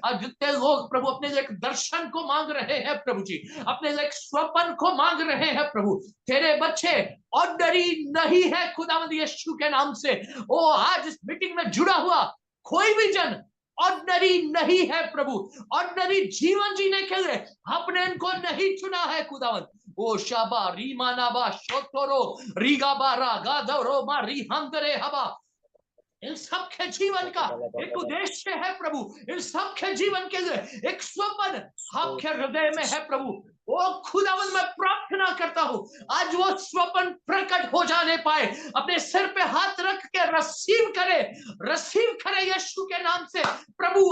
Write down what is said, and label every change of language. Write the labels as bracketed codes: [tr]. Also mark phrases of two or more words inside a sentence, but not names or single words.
[hi] आज जितने लोग प्रभु अपने लिए एक दर्शन को मांग रहे हैं प्रभु जी, अपने लिए एक स्वप्न को मांग रहे हैं प्रभु, तेरे बच्चे ऑर्डनरी नहीं है खुदावंद यीशु के नाम से। ओ आज इस मीटिंग में जुड़ा हुआ कोई भी जन ऑर्डनरी नहीं है प्रभु, ऑर्डनरी जीवन जीने के लिए आपने इनको नहीं चुना है खुदावंद। ओ शाबा रीमानाबा शोतोरो रीगाबारा गादरो मा रिहंदरे हबा, इन सब के जीवन का एक उद्देश्य है प्रभु, इन सब के जीवन के लिए एक स्वप्न आपके हृदय में है प्रभु। ओ खुदावंद मैं प्रार्थना करता हूँ आज वो स्वप्न प्रकट हो जाने पाए, अपने सिर पे हाथ रख के रिसीव करे यीशु के नाम से प्रभु।